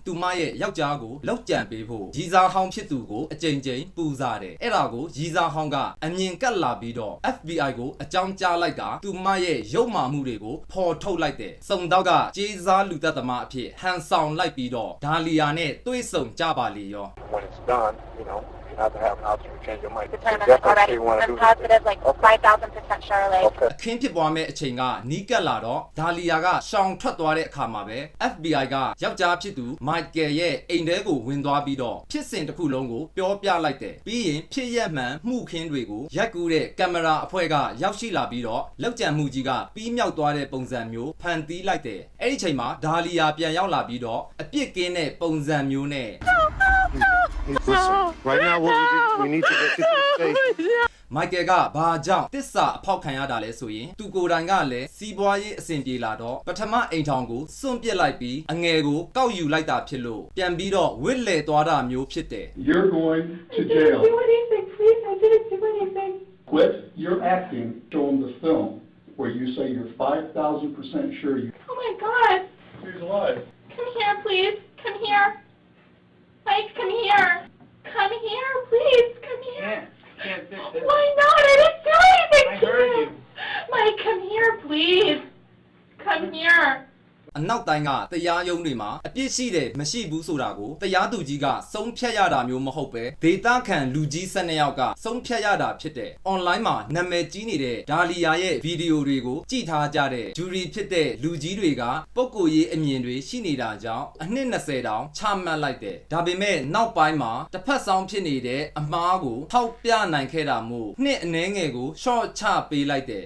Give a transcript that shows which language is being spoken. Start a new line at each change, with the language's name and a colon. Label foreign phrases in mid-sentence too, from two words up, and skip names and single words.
Burmese: သူမရဲ့ယောက်ျားကိုလောက်ကြံပေးဖို့ရီစာဟောင်းဖြစ်သူကိုအကြိမ်ကြိမ်ပူစားတယ်အဲ့ဒါကိုရီစာဟောင်းကအမြင်ကပ်လာပြီးတော့ FBI ကိုအကြောင်းကြားလိုက်ကသူမရဲ့ရုပ်မာမှုတွေကိုဖော်ထုတ်လိုက်တယ်စုံတော့ကကြေးစားလူသက်သမားအဖြစ်ဟန်ဆောင်လိုက်ပြီးတော့ဒါလီယာနဲ့တွေ့ဆုံကြပါလေရော
English: When it's done, you have to have an option to change your mind. Determined already. I'm positive, like 5,000% Charlotte. Okay.
Burmese: အခင်းဖြစ်ပွားမဲ့အချိန်ကနီးကပ်လာတော့ဒါလီယာကရှောင်ထွက်သွားတဲ့အခါမှာပဲ FBI ကယောက်ျားဖြစ်သူမိုက်ကယ်ရဲ့အိမ်ထဲကိုဝင်သွားပြီးတော့ဖြစ်စဉ်တစ်ခုလုံးကိုပြောပြလိုက်တယ်ပြီးရင်ဖြစ်ရက်မှန်မှုခင်းတွေကိုရိုက်ကူးတဲ့ကင်မရာအဖွဲ့ကရောက်ရှိလာပြီးတော့လောက်ကျန်မှုကြီးကပြီးမြောက်သွားတဲ့ပုံစံမျိုးဖန်တီးလိုက်တယ်အဲ့ဒီချိန်မှာဒါလီယာပြန်ရောက်လာပြီးတော့အပြစ်ကင်းတဲ့ပုံစံမျိုးနဲ့
English: Listen, right now we need to get this safe.
Burmese: မိုက်ကယ်ကဘာကြောင့်တစ္ဆာအဖောက်ခံရတာလဲဆိုရင်သူကိုယ်တိုင်ကလည်းစီးပွားရေးအဆင်ပြေလာတော့ပထမအိမ်ထောင်ကိုစွန့်ပစ်လိုက်ပြီးအငယ်ကိုကောက်ယူလိုက်တာဖြစ်လို့ပြန်ပြီးတော့ဝစ်လေသွားတာမျိုးဖြစ်တယ်
English: You're going to I jail. didn't do anything, please. I didn't do anything. Quit your acting. Show them the film where you say you're 5,000% sure you. Oh my God. Here's alive. Come here, please. Come here. Mike, come here. Come here, please. Come here. Can't fix it. Why not? I didn't do anything I to heard you. you. Mike, come here, please. Come here.
Burmese: အနောက်တိုင်းကတရားရုံးတွေမှာအပြစ်ရှိတယ်မရှိဘူးဆိုတာကိုတရားသူကြီးကဆုံးဖြတ်ရတာမျိုးမဟုတ်ပဲဒေတာခံလူကြီး12ယောက်ကဆုံးဖြတ်ရတာဖြစ်တယ်။ online မှာနာမည်ကြီးနေတဲ့ဒါလီယာရဲ့ဗီဒီယိုတွေကိုကြည့်ထားကြတဲ့ဂျူရီဖြစ်တဲ့လူကြီးတွေကပုဂ္ဂိုလ်ရေးအမြင်တွေရှိနေတာကြောင့်အနှစ်20တောင်ချမှတ်လိုက်တယ်။ဒါပေမဲ့နောက်ပိုင်းမှာတစ်ဖက်ဆောင်ဖြစ်နေတဲ့အမားကိုထောက်ပြနိုင်ခဲ့တာမို့နှစ်အနည်းငယ်ကို short ချပေးလိုက်တယ်